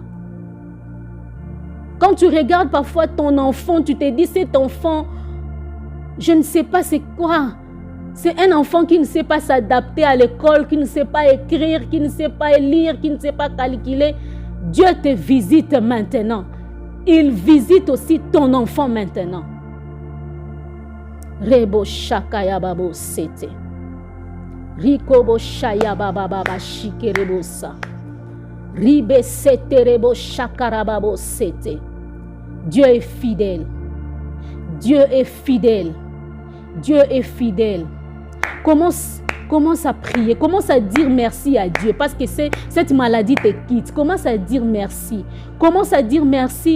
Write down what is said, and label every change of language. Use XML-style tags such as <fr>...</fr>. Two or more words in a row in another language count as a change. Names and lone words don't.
<fr>Quand tu regardes parfois ton enfant, tu te dis, cet enfant, je ne sais pas c'est quoi. C'est un enfant qui ne sait pas s'adapter à l'école, qui ne sait pas écrire, qui ne sait pas lire, qui ne sait pas calculer. Dieu te visite maintenant. Il visite aussi ton enfant maintenant. Rebo shakaya babo sete. Rikobo shaya baba baba shikerebo sa. Ribe sete rebo shakara babo sete. Dieu est fidèle. Dieu est fidèle. Dieu est fidèle. Commence à prier. Commence à dire merci à Dieu parce que cette maladie te quitte. Commence à dire merci. Commence à dire merci.</fr>